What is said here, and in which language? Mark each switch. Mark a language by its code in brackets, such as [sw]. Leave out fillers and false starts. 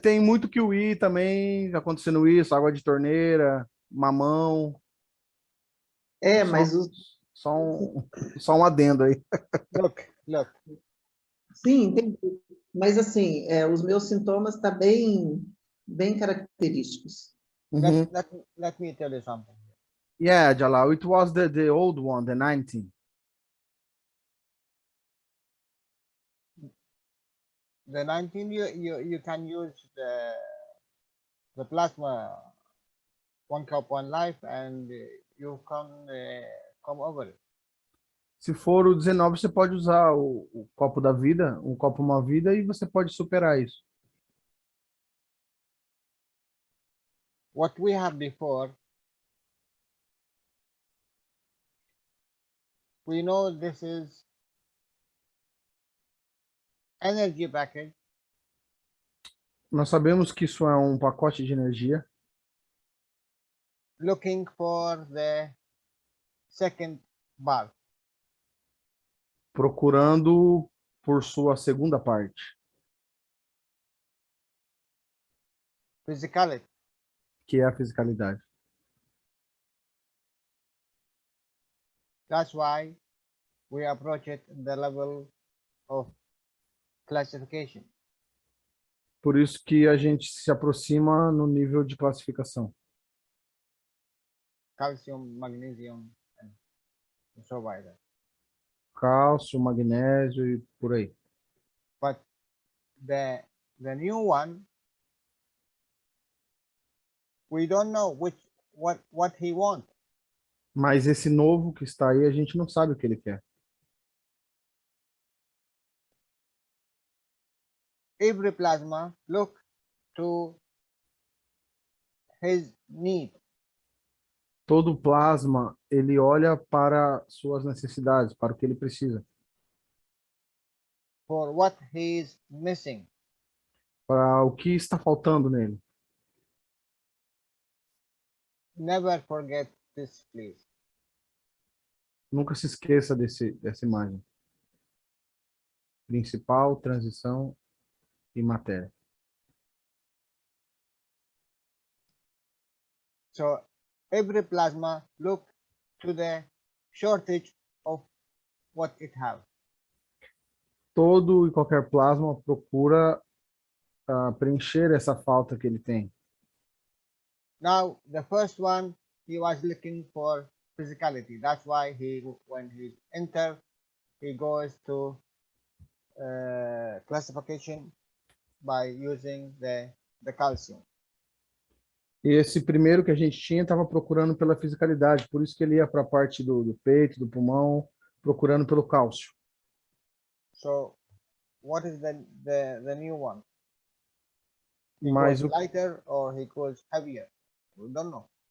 [pt] tem muito que o I também acontecendo isso, água de torneira, mamão, Mas só, só um adendo aí. [en] Look. [pt] sim, entendi. Mas assim, os meus sintomas estão bem característicos. Uhum. [en] Let me tell you something. Yeah, Jalal, it was the old one, the 19. The 19, you can use the plasma, 1 cup, 1 life, and you can come over it. [pt] Se for o 19, você pode usar o copo da vida, um copo uma vida, e você pode superar isso. [en] What we have before, we know this is energy package [pt] Nós sabemos que isso é um pacote de energia [en] looking for the second bar. [pt] procurando por sua segunda parte, [en] Physicality. [pt] que é a fisicalidade. [en] That's why we approach it the level of classification. [pt] Por isso que a gente se aproxima no nível de classificação. [en] Calcium, magnesium. so vital. [pt] Cálcio, magnésio e por aí. [en] But the new one, we don't know what he wants. [pt] Mas esse novo que está aí, a gente não sabe o que ele quer. [en] Every plasma look to his need. [pt] Todo plasma, ele olha para suas necessidades, para o que ele precisa, [en] For what he is missing. [pt] para o que está faltando nele. [en] Never forget this, please. [pt] Nunca se esqueça dessa imagem. Principal, transição e matéria. [en] So every plasma look to the shortage of what it have. [pt] Todo e qualquer plasma procura preencher essa falta que ele tem. [en] Now the first one, he was looking for physicality. That's why when he enter, he goes to classification by using the calcium. [pt] E esse primeiro que a gente tinha estava procurando pela fisicalidade, por isso que ele ia para a parte do peito, do pulmão, procurando pelo cálcio. [en] So what is the new one? He [pt] Mas [en] goes lighter or he goes heavier? We don't know.